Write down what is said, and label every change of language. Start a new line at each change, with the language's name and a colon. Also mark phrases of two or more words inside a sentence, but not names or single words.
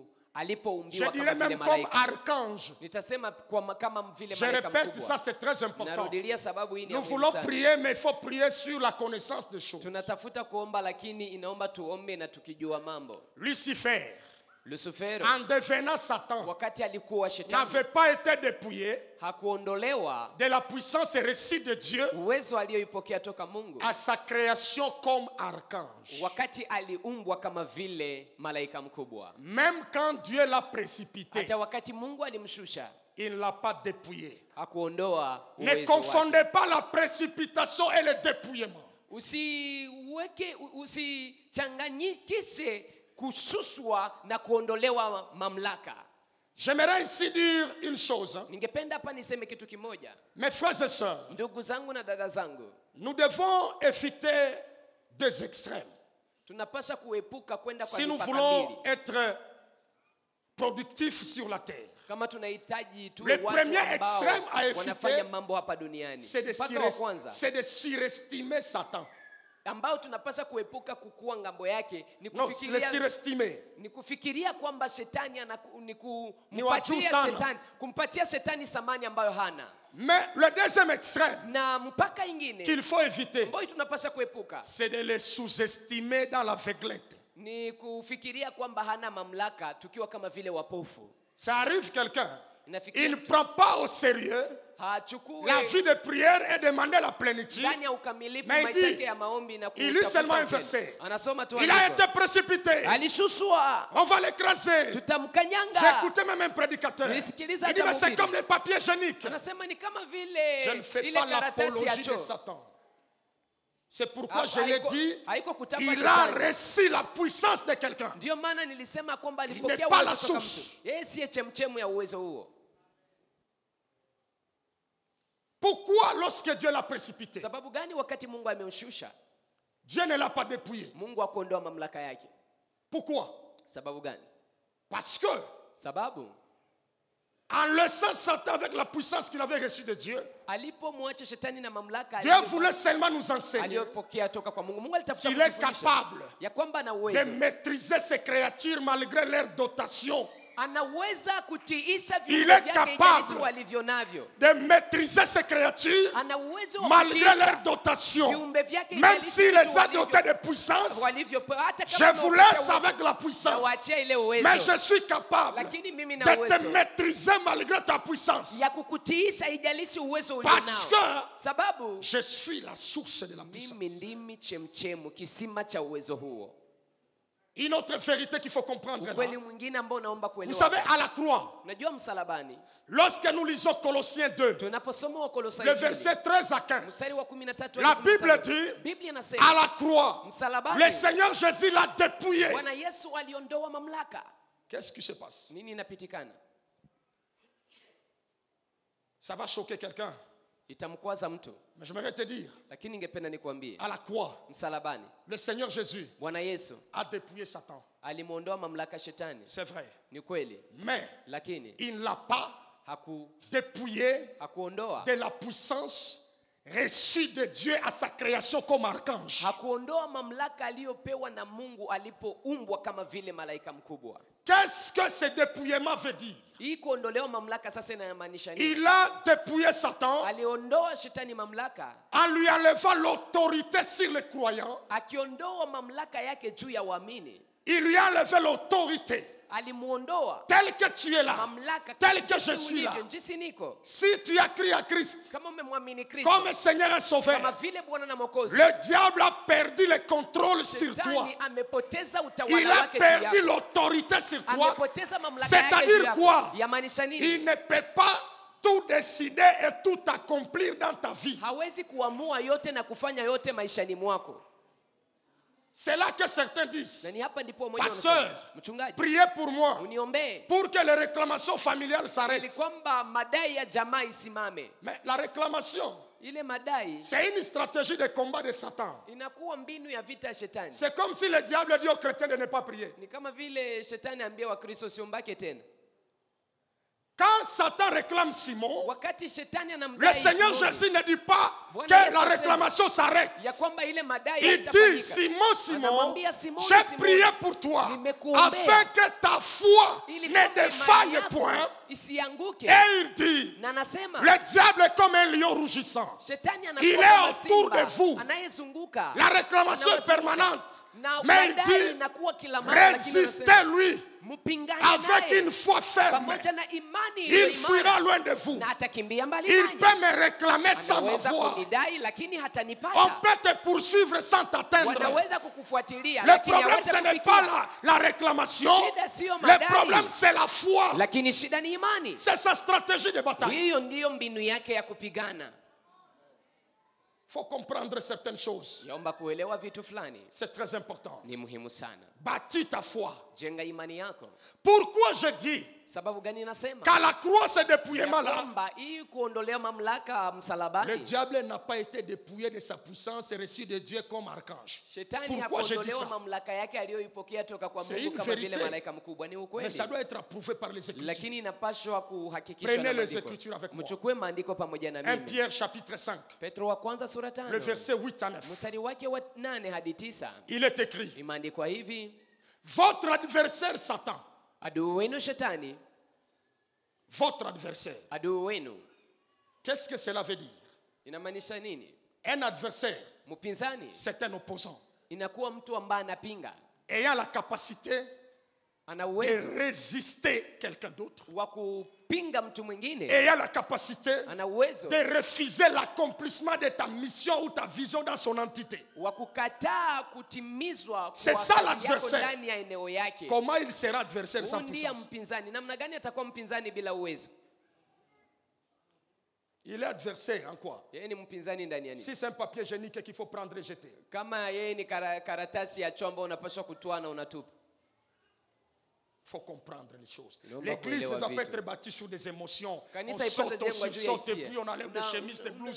French: Je
Swahili: alipoumbiwa
French: dirais
Swahili: kama vile
French: même comme
Swahili: malaika.
French: archange.
Swahili: Nitasema kama vile
French: Je
Swahili: malaika
French: répète, ça
Swahili: mkubwa.
French: c'est très important.
Swahili: Narudilia sababu hii ni ya
French: Nous
Swahili: muhimu
French: voulons
Swahili: sana.
French: prier, mais il faut prier sur la connaissance des choses.
Swahili: Tunatafuta kuomba lakini inaomba tuombe na tukijua mambo.
French: Lucifer,
Swahili: Lusufero
French: en devenant Satan,
Swahili: wakati alikuwa shetani
French: n'avait pas été dépouillé
Swahili: hakuondolewa
French: de la puissance et récit de Dieu
Swahili: uwezo alioipokea toka Mungu
French: à sa création comme archange.
Swahili: wakati aliumbwa kama vile malaika mkubwa.
French: Même quand Dieu l'a précipité,
Swahili: Hata wakati Mungu alimshusha
French: il ne l'a pas dépouillé.
Swahili: hakuondoa
French: Ne
Swahili: uwezo wake.
French: confondez pas la précipitation et le dépouillement.
Swahili: Usichanganyikishe kushushwa na kuondolewa mamlaka.
French: J'aimerais ici dire une chose.
Swahili: Ningependa hapa niseme kitu kimoja.
French: Mes frères et sœurs,
Swahili: Ndugu zangu na dada zangu,
French: nous devons éviter des extrêmes.
Swahili: tunapaswa kuepuka kwenda kwa
French: Si nous
Swahili: mipaka
French: voulons
Swahili: mbili.
French: être productifs sur la terre,
Swahili: Kama tunahitaji tuwe
French: le
Swahili: watu
French: premier
Swahili: ambao
French: extrême à éviter,
Swahili: wanafanya mambo hapa duniani.
French: c'est
Swahili: Mpaka wa kwanza
French: de surestimer Satan.
Swahili: ambao tunapaswa kuepuka kukua ngambo yake ni
French: Non, c'est le surestimer.
Swahili: kufikiria kwamba shetani Ni wa juu sana. kumpatia shetani samani ambayo hana.
French: Mais le deuxième extrême
Swahili: Na mpaka ingine
French: qu'il faut éviter,
Swahili: ambayo tunapaswa kuepuka
French: c'est de les sous-estimer dans l'aveuglette.
Swahili: ni kufikiria kwamba hana mamlaka tukiwa kama vile wapofu.
French: Ça arrive quelqu'un,
Swahili: Inafikiria
French: il ne prend pas au sérieux
Swahili: hachukue
French: la vie de prière et demander la plénitude.
Swahili: ndani ya ukamilifu
French: Mais il
Swahili: maisha
French: dit,
Swahili: yake ya maombi na
French: il lit seulement un
Swahili: kutafuta
French: verset.
Swahili: upendo. Anasoma tu
French: Il a
Swahili: andiko.
French: été précipité.
Swahili: Alishushwa,
French: On va l'écraser. J'ai
Swahili: tutamkanyanga.
French: écouté même un prédicateur. Il dit,
Swahili: Nilisikiliza
French: mais
Swahili: hata
French: c'est
Swahili: mhubiri.
French: comme les papiers hygiéniques.
Swahili: Anasema ni kama
French: Je
Swahili: vile
French: ne fais
Swahili: ile
French: pas
Swahili: karatasi ya
French: l'apologie de
Swahili: choo.
French: Satan. C'est pourquoi je
Swahili: Haiko-
French: l'ai dit,
Swahili: haiko kutapa
French: il a
Swahili: shetani.
French: reçu la puissance de quelqu'un.
Swahili: Ndio maana nilisema kwamba
French: n'est
Swahili: alipokea
French: pas la
Swahili: uwezo toka
French: source.
Swahili: mtu. Yeye siye chemchemu ya uwezo huo.
French: Pourquoi lorsque Dieu l'a précipité,
Swahili: Sababu gani wakati Mungu amemshusha,
French: Dieu ne l'a pas dépouillé?
Swahili: Mungu akuondoa mamlaka yake?
French: Pourquoi?
Swahili: Sababu gani?
French: Parce que
Swahili: Sababu
French: en laissant Satan avec la puissance qu'il avait reçue de Dieu,
Swahili: alipomwacha shetani na mamlaka
French: Dieu voulait seulement nous enseigner
Swahili: aliyopokea toka kwa Mungu. Mungu alitafuta
French: qu'il est
Swahili: kutufundisha
French: capable
Swahili: ya kwamba ana
French: de
Swahili: uwezo,
French: maîtriser ses créatures malgré leur dotation,
Swahili: anaweza kutiisha
French: Il
Swahili: viumbe
French: est
Swahili: vyake
French: capable
Swahili: jinsi walivyo navyo.
French: de maîtriser ses créatures
Swahili: Ana uwezo wa
French: malgré
Swahili: kutiisha
French: leur dotation.
Swahili: viumbe vyake
French: Même
Swahili: jinsi
French: s'il les a
Swahili: walivyo-
French: dotés de puissance,
Swahili: walivyopewa. Hata
French: je
Swahili: kama
French: vous
Swahili: umewapatia
French: laisse
Swahili: uwezo,
French: avec la puissance.
Swahili: nawaachia ile uwezo.
French: Mais je suis capable
Swahili: Lakini mimi na
French: de te
Swahili: uwezo
French: maîtriser malgré ta puissance.
Swahili: ya kukutiisha ijalishi uwezo
French: Parce
Swahili: ulionao.
French: que
Swahili: Sababu
French: je suis la source de la
Swahili: mimi
French: puissance.
Swahili: ndimi chemchemu, kisima cha uwezo huo.
French: Une autre vérité qu'il faut comprendre là.
Swahili: Ukweli mwingine ambao naomba
French: Vous
Swahili: kuelewa.
French: savez, à la croix,
Swahili: Unajua msalabani,
French: lorsque nous lisons Colossiens 2,
Swahili: tunaposoma Wakolosai
French: le
Swahili: 2,
French: verset 13 à 15,
Swahili: mstari wa 13
French: la
Swahili: hadi
French: Bible
Swahili: 15,
French: dit,
Swahili: Biblia
French: à
Swahili: inasema
French: la croix,
Swahili: msalabani
French: le Seigneur Jésus l'a dépouillé.
Swahili: Bwana Yesu aliondoa mamlaka.
French: Qu'est-ce qui se passe?
Swahili: Nini inapitikana?
French: Ça va choquer quelqu'un.
Swahili: Itamkwaza mtu,
French: Mais j'aimerais te dire,
Swahili: lakini ningependa nikwambie
French: à la croix,
Swahili: msalabani
French: le Seigneur Jésus
Swahili: Bwana Yesu
French: a dépouillé Satan.
Swahili: alimuondoa mamlaka shetani.
French: C'est vrai.
Swahili: Ni kweli,
French: Mais
Swahili: lakini
French: il ne l'a pas
Swahili: hakuondoa
French: dépouillé de la puissance reçu de Dieu à sa création comme archange.
Swahili: Hakuondoa mamlaka aliyopewa na Mungu alipoumbwa kama vile malaika mkubwa.
French: Qu'est-ce que ce dépouillement veut dire?
Swahili: Hii kuondolewa mamlaka sasa inamaanisha nini?
French: Il a dépouillé Satan
Swahili: Aliondoa shetani mamlaka
French: en lui enlevant l'autorité sur les croyants.
Swahili: akiondoa mamlaka yake juu ya waamini.
French: Il lui a enlevé l'autorité.
Swahili: Alimuondoa
French: Tel que tu es là,
Swahili: mamlaka
French: tel que je suis là.
Swahili: jinsi niko.
French: Si tu as crié à Christ
Swahili: Kama umemwamini Kristo
French: comme Seigneur et Sauveur,
Swahili: kama vile Bwana na Mwokozi,
French: le diable a perdu le contrôle sur toi.
Swahili: shetani amepoteza
French: Il
Swahili: utawala
French: a
Swahili: wake juu
French: perdu
Swahili: yako.
French: l'autorité sur toi.
Swahili: Amepoteza mamlaka yake juu
French: C'est-à-dire
Swahili: yako.
French: quoi?
Swahili: Yamaanisha nini?
French: Il ne peut pas tout décider et tout accomplir dans ta vie.
Swahili: Hawezi kuamua yote na kufanya yote maishani mwako.
French: C'est là que certains disent,
Swahili: Na ni hapa ndipo mmoja
French: Pasteur,
Swahili: anasema, mchungaji,
French: priez pour moi,
Swahili: uniombee
French: pour que les réclamations familiales
Swahili: ili
French: s'arrêtent.
Swahili: kwamba madai ya jamaa isimame.
French: Mais la réclamation,
Swahili: Ile madai
French: c'est une stratégie de combat de Satan.
Swahili: inakuwa mbinu ya vita ya shetani.
French: C'est comme si le diable dit aux chrétiens de ne pas prier.
Swahili: Ni kama vile shetani ambia Wakristo siombake tena.
French: Quand Satan réclame Simon,
Swahili: Wakati shetani
French: le
Swahili: anamdai
French: Seigneur
Swahili: Simoni,
French: Jésus ne dit pas
Swahili: Bwana
French: que
Swahili: Yesu
French: la
Swahili: asema,
French: réclamation s'arrête.
Swahili: ya kwamba ile madai
French: Il dit,
Swahili: haitafanyika.
French: Simon, Simon,
Swahili: Anamwambia Simoni,
French: j'ai
Swahili: Simoni,
French: prié pour toi
Swahili: nimekuombea
French: afin que ta foi
Swahili: ili
French: ne
Swahili: kwamba imani
French: défaille
Swahili: yako
French: point.
Swahili: isianguke.
French: Et il dit,
Swahili: Na anasema
French: le diable est comme un lion rougissant.
Swahili: shetani
French: Il
Swahili: anakuwa
French: est
Swahili: kama
French: autour de
Swahili: simba
French: vous.
Swahili: anayezunguka.
French: La réclamation est
Swahili: Anawazunguka.
French: permanente.
Swahili: Na
French: Mais il
Swahili: madai
French: dit,
Swahili: inakuwa kila mara, lakini anasema,
French: résistez-lui
Swahili: mpingane
French: avec
Swahili: naye
French: une foi ferme.
Swahili: pamoja na imani
French: Il
Swahili: iliyo
French: fuira
Swahili: imara,
French: loin de vous.
Swahili: na atakimbia mbali
French: Il
Swahili: nanyi.
French: peut me réclamer sans ma
Swahili: Anaweza
French: voix.
Swahili: kunidai lakini
French: On
Swahili: hatanipata.
French: peut te poursuivre sans t'atteindre.
Swahili: Wanaweza kukufuatilia
French: Le
Swahili: lakini
French: problème, ce
Swahili: hawata
French: n'est pas
Swahili: kufikia.
French: la réclamation.
Swahili: Shida sio
French: Le
Swahili: madai,
French: problème, c'est la foi.
Swahili: lakini shida ni imani.
French: C'est sa stratégie de bataille.
Swahili: Hiyo ndiyo mbinu yake ya kupigana.
French: Il faut comprendre certaines choses.
Swahili: Yaomba kuelewa vitu fulani,
French: C'est très important.
Swahili: ni muhimu sana.
French: Bâtis ta foi.
Swahili: Jenga imani yako.
French: Pourquoi je dis
Swahili: Sababu gani nasema?
French: qu'à la croix, ce
Swahili: Ya
French: dépouillement-là,
Swahili: kwamba hii kuondolea mamlaka
French: le
Swahili: msalabani,
French: diable n'a pas été dépouillé de sa puissance et reçu de Dieu comme archange.
Swahili: shetani
French: Pourquoi je dis
Swahili: hakuondolewa
French: ça?
Swahili: mamlaka yake aliyoipokea toka kwa
French: C'est
Swahili: Mungu
French: une
Swahili: kama vile
French: vérité.
Swahili: malaika mkubwa. Ni
French: Mais
Swahili: ukweli,
French: ça doit être approuvé par les Écritures.
Swahili: lakini inapaswa kuhakikishwa
French: Prenez
Swahili: na
French: les
Swahili: maandiko.
French: Écritures avec moi.
Swahili: Mchukue maandiko pamoja na
French: 1
Swahili: mimi.
French: Pierre chapitre 5,
Swahili: Petro wa kwanza sura 5
French: le verset 8 à 9.
Swahili: mstari wake wa 8 hadi 9
French: Il est écrit,
Swahili: imeandikwa hivi:
French: votre adversaire Satan,
Swahili: adui wenu shetani,
French: votre adversaire,
Swahili: adui wenu.
French: qu'est-ce que cela veut dire?
Swahili: Inamaanisha nini?
French: Un adversaire,
Swahili: Mpinzani
French: c'est un opposant,
Swahili: inakuwa mtu ambaye anapinga,
French: ayant la capacité
Swahili: ana
French: de
Swahili: uwezo
French: résister quelqu'un d'autre,
Swahili: wa kupinga mtu mwingine,
French: ayant la capacité
Swahili: ana uwezo
French: de refuser l'accomplissement de ta mission ou ta vision dans son entité.
Swahili: wa kukataa kutimizwa
French: C'est
Swahili: kwa
French: ça
Swahili: kazi yako
French: l'adversaire.
Swahili: ndani ya eneo yake.
French: Comment il sera adversaire sans
Swahili: Huyu ndiye
French: puissance?
Swahili: mpinzani. Namna gani atakuwa mpinzani bila uwezo?
French: Il est adversaire en quoi?
Swahili: Yeye ni mpinzani ndani ya nini?
French: Si c'est un papier génique qu'il faut prendre et jeter.
Swahili: Kama yeye ni karatasi ya chombo unapaswa kutoa na unatupa.
French: Il faut comprendre les choses.
Swahili: Naomba
French: L'église ne
Swahili: kuelewa
French: doit pas
Swahili: vitu.
French: être bâtie sur des émotions. On
Swahili: Kanisa
French: saute,
Swahili: ipaswe
French: on
Swahili: jengwa juu ya
French: sursaute, et
Swahili: hisia.
French: puis on enlève des
Swahili: Na-
French: chemises, des blouses.